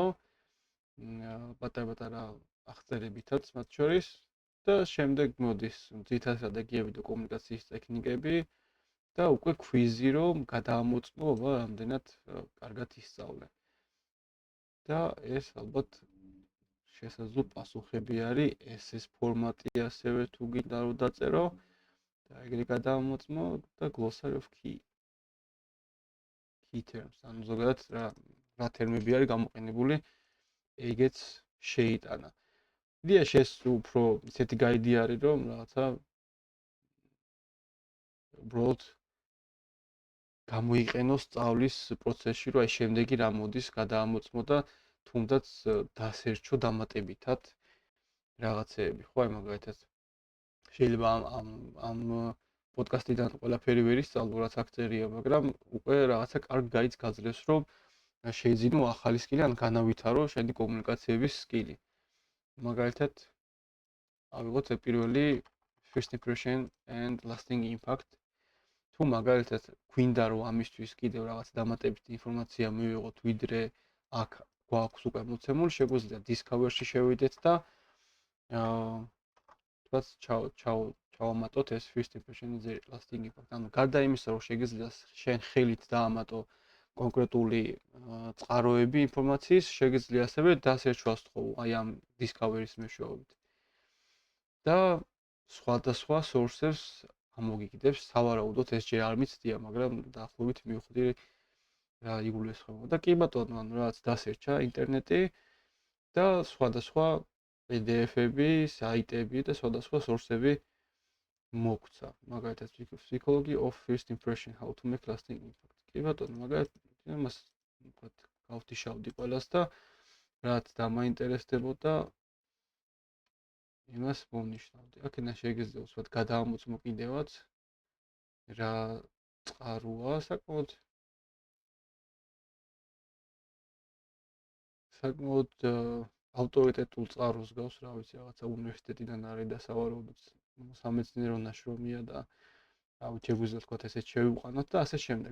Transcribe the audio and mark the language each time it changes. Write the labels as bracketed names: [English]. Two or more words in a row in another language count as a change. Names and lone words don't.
[Georgian] პატარ-პატარა აღწერებითაც მათ შორის და შემდეგ მოდის ძირითად სტრატეგიები და კომუნიკაციის ტექნიკები და უკვე ქვიზი რომ გადაამოწმო, რამდენად კარგად ისწავლე. და ეს ალბათ შესაძლო პასუხები არის SS ფორმატი ასევე თუ გინდა რომ დაწერო და ეგრე გადაამოწმო და [English] glossary of key terms. [Georgian] ანუ ზოგადად რა თერმები არის გამოყენებული, ეგეც შეიტანა. იდეაში ეს უფრო ისეთი გაიდი არის რომ რაღაცა უბრალოდ გამოიყენო სწავლის პროცესში, რომ აი შემდეგი რა მოდის, გადაამოწმო და თუნდაც დასერჩო დამატებითად რაღაცეები. ხო, აი მაგალითად შეიძლება ამ პოდკასტიდან ყველაფერი ვერ ისწავლო, რაც აქ წერია, მაგრამ უკვე რაღაცა კარგ გაიდს გაძლევს, რომ შეიძინო ახალი სკილი, ან განავითარო შენი კომუნიკაციების სკილი. მაგალითად ავიღოთ პირველი [English] first impression and lasting impact. [Georgian] თუ მაგალითად გვინდა რომ ამისთვის კიდევ რაღაც დამატებითი ინფორმაცია მივიღოთ, ვიდრე აქ გვაქვს უკვე მოცემული, შეგვიძლია Discover-ში შევიდეთ და თქვათ ჩავამატოთ ეს [English] first impression and lasting impact. [Georgian] ანუ გარდა იმისა, რომ შეგიძლია შენ ხელით დაამატო კონკრეტული წყაროები ინფორმაციის, შეგიძლია ასევე დასერჩოს თქო აი ამ Discover-ის მეშვეობით. და სხვადასხვა source-ებს ამოგიგდებს, სავარაუდოდ ეს ჯერ არ მიცდია, მაგრამ დაახლოებით მივხვდი რა იგულისხმება. და კი ბატონო, ანუ რაღაც დასერჩა ინტერნეტი და სხვადასხვა PDF-ები, საიტები და სხვადასხვა source-ები მოგცა. მაგალითად, Psychology of First Impression, How to Make Lasting Impact. კი ბატონო, მაგალითად, იმას ვთქვათ, გავთიშავდი ყველას და რაც დამაინტერესდებოდა იმას მომნიშნავდი. აქედან შეგიძლია ვთქვათ, გადაამოწმო კიდევაც რა წყაროა საკმაოდ ავტორიტეტულ წყაროს გავს, რა ვიცი, რაღაცა უნივერსიტეტიდან არის და სავარაუდოდ სამეცნიერო ნაშრომია და შეგვიძლია ვთქვათ, ესეც შევიყვანოთ და ასე შემდეგ.